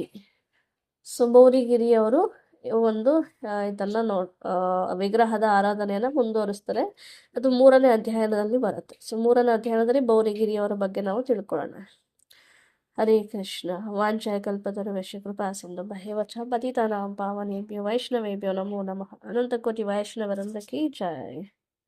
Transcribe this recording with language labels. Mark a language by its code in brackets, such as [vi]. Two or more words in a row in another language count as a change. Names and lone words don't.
[kn] ಸೊ ಬೌರಿಗಿರಿ ಅವರು ಒಂದು ಇದನ್ನು ವಿಗ್ರಹದ ಆರಾಧನೆಯನ್ನು ಮುಂದುವರಿಸ್ತಾರೆ. ಅದು 3ನೇ ಅಧ್ಯಾಯದಲ್ಲಿ ಬರುತ್ತೆ. ಸೊ 3ನೇ ಅಧ್ಯಾಯದಲ್ಲಿ ಬೌರಿಗಿರಿಯವರ ಬಗ್ಗೆ ನಾವು ತಿಳ್ಕೊಳ್ಳೋಣ. [sa] ಹರೇ ಕೃಷ್ಣ. ವಾಂಛಾಯ ಕಲ್ಪತರುಭ್ಯಶ್ಚ ಕೃಪಾ ಸಿಂಧುಭ್ಯಃ ಚ ಪತಿತಾನಾಂ ಪಾವನೇಭ್ಯೋ ವೈಷ್ಣವೇಭ್ಯೋ ನಮೋ ನಮಃ. ಅನಂತ ಕೋಟಿ ವೈಷ್ಣವವೃಂದ ಕಿ ಜೈ.